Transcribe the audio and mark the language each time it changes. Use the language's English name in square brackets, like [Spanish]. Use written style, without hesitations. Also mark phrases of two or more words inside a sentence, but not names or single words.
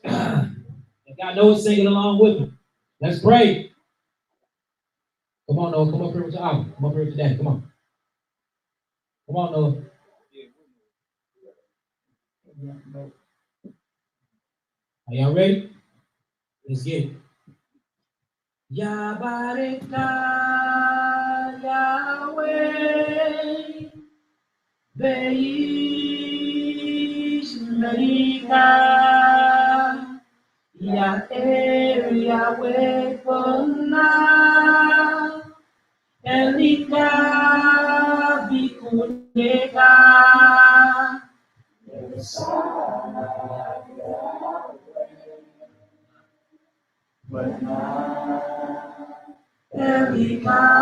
[English] If y'all know it's singing along with me. Let's pray. Come on, Noah. Come up here with your album. Come up here with your daddy. Come on. Come on, Noah. Are y'all ready? Let's get it. Yahweh, Yahweh. Veis America, YAH'KI, Yahweh Pona, Elika Bikunega, Elika